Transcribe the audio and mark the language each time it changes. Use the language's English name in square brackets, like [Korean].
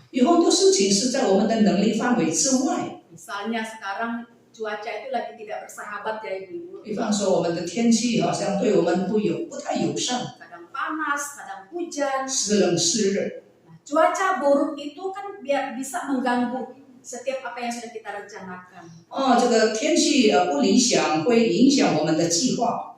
[Chinese] 有很多事情是在我们的能力范围之外， [Indonesian] Misalnya sekarang cuaca itu lagi tidak bersahabat ya ibu-ibu. [Chinese] 比方说我们的天气好像对我们不太友善， [Indonesian] Kadang panas, kadang hujan. [Chinese] 时冷时热。 [Indonesian] Nah, cuaca buruk itu kan bisa mengganggu setiap apa yang sudah kita rencanakan. [Chinese] 这个天气不理想，会影响我们的计划。